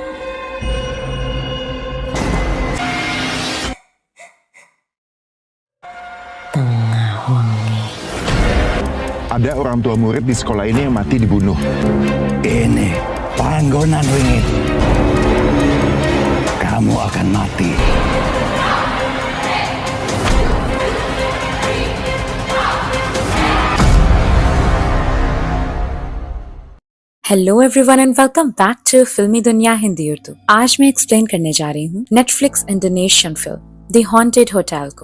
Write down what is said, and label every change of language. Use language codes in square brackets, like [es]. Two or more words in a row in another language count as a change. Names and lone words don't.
[id] Ada orang tua murid di sekolah ini yang mati dibunuh. Ini [jv] panggonan wingit. [id] Kamu akan mati. [en] hello everyone and welcome back to फिल्मी दुनिया हिंदी उर्दू। [hi] आज मैं एक्सप्लेन करने जा रही हूँ नेटफ्लिक्स [en] Indonesian film [hi] द हॉन्टेड होटल को।